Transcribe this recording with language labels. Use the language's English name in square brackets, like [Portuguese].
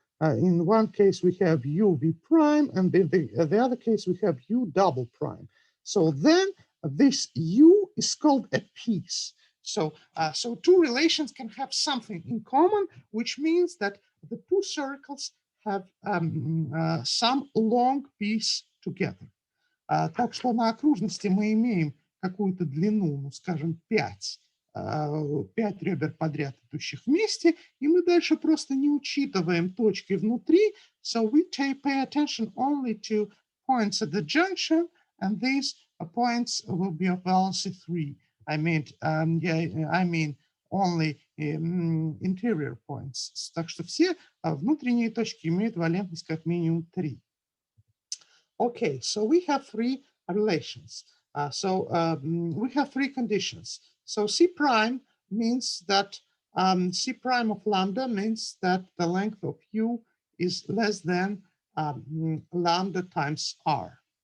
[English] In one case, we have UV prime, and in the other case, we have U double prime. So then this U is called a piece. So two relations can have something in common, which means that the two circles have some long piece together. [Russian] Так что на окружности мы имеем какую-то длину, ну, скажем, 5 ребер подряд, идущих вместе, и мы дальше просто не учитываем точки внутри. [English] So we pay attention only to points at the junction, and these points will be of valency 3. I mean only interior points. [Russian] Так что все внутренние точки имеют валентность как минимум 3. [English] Okay, so we have three relations. We have three conditions. So C prime means that C prime of lambda means that the length of U is less than lambda times R.